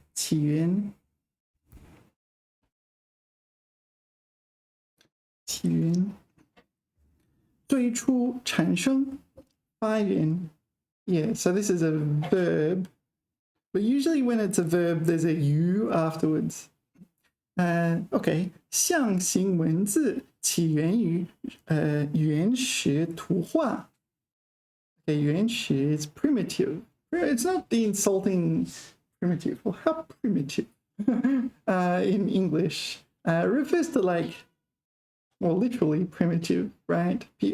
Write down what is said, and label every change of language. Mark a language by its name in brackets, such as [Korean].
[Chinese] 起源最初产生发源 [English] yeah, so this is a verb, but usually when it's a verb there's a you afterwards. Okay, [Chinese] 象形文字起源于原始图画 [English] okay, [Chinese] 原始 [English] is primitive. It's not the insulting primitive. Well, how primitive in English refers to like, well, literally primitive, right?